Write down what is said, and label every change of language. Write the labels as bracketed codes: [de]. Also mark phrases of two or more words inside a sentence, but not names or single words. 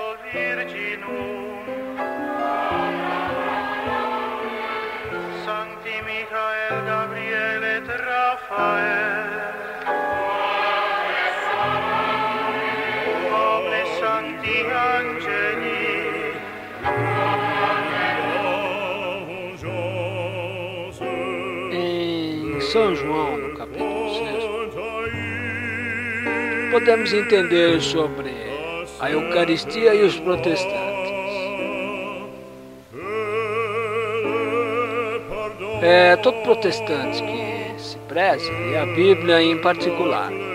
[la] Virginum, Sancti Michael, Gabriel et Raphael, Omnes Sancti Angeli, [pt] Em São João, no capítulo 6, podemos entender sobre a Eucaristia e os protestantes. Todo protestante que se preze lê a Bíblia em particular.